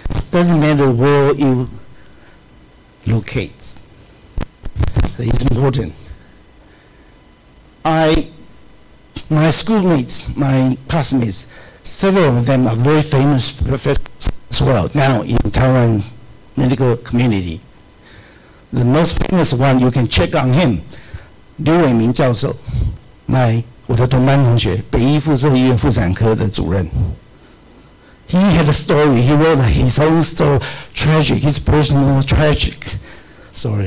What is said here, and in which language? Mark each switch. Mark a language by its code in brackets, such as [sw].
[en] Doesn't matter where you locate. It's important. my schoolmates, my classmates, several of them are very famous professors as well now in Taiwan medical community. The most famous one you can check on him, [zh] 刘伟明教授，我的同班同学，北医附设医院妇产科的主任。 [en] He had a story. He wrote his own story, tragic, his personal tragic story.